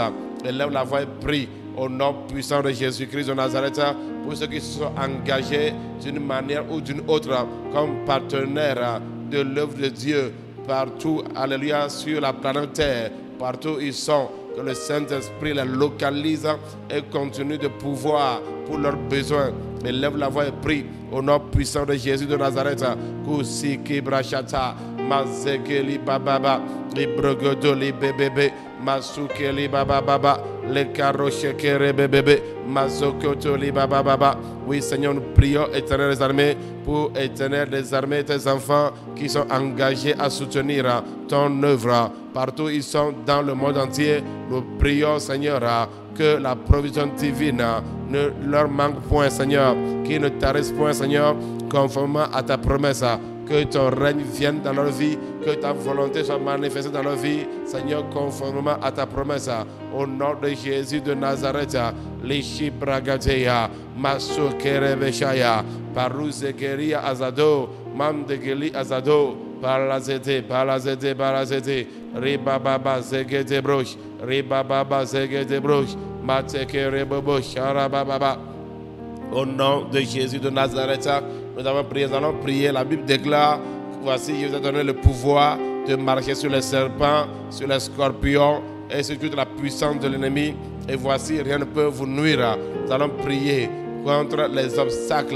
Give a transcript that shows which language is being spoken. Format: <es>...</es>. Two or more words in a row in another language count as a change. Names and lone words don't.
<fr>Élève la voix et prie au nom puissant de Jésus-Christ de Nazareth pour ceux qui se sont engagés d'une manière ou d'une autre comme partenaires de l'œuvre de Dieu partout, alléluia, sur la planète Terre, partout où ils sont. Que le Saint-Esprit les localise et continue de pouvoir pour leurs besoins. Élève la voix et prie au nom puissant de Jésus de Nazareth. Kusiki brachata, mazekeli bababa, librogodo libebebe, masukeli bababa, le karoshekere bebebe, mazokoto libababa. Oui, Seigneur, nous prions, Éternel des armées, pour Éternel des armées, tes enfants qui sont engagés à soutenir ton œuvre. Partout où ils sont dans le monde entier, nous prions, Seigneur, que la provision divine ne leur manque point, Seigneur, qu'ils ne tarissent point, Seigneur, conformément à ta promesse. Que ton règne vienne dans leur vie, que ta volonté soit manifestée dans leur vie, Seigneur, conformément à ta promesse. Au nom de Jésus de Nazareth, Lishi Bragateya, Masukerebeshaya, Paruzekeria Azado, Mamdegeli Azado, Palazete, Palazete, Palazete, Ribababa Zegete Broch, Ribababa Zegete Broch, Matekere Sharababa. Au nom de Jésus de Nazareth, nous allons prier. La Bible déclare, voici, je vous ai donné le pouvoir de marcher sur les serpents, sur les scorpions et sur toute la puissance de l'ennemi. Et voici, rien ne peut vous nuire. Nous allons prier contre les obstacles.</fr>